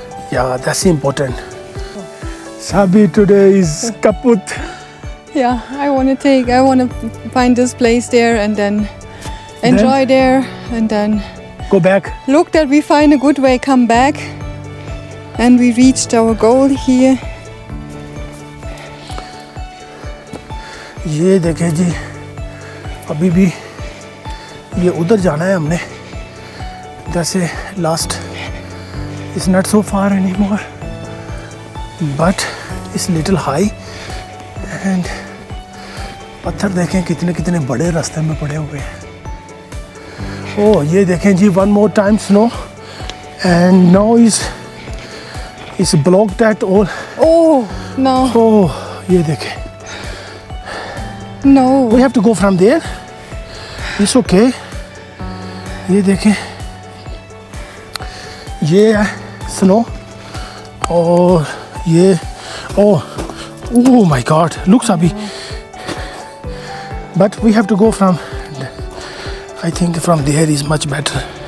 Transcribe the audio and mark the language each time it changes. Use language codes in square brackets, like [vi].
[en] Yeah, that's important. Sabi today is kaput. Yeah, I want to find this place there and then enjoy there and then Go back. look that we find a good way, come back, and we reached our goal here. [hi] ये देखें जी, अभी भी ये उधर जाना है हमने. [en] जैसे last is not so far anymore, but it's little high, and [hi] पत्थर देखें कितने कितने बड़े रास्ते में पड़े हुए हैं. ओह ये देखें जी, [en] one more time snow, and now is blocked at all. Oh, no, [hi] ओह ये देखें. [en] no. We have to go from there. It's okay. [hi] ये देखें, ये है स्नो, और ये [en] oh my God, looks Abhi. But we have to go from, I think from there is much better.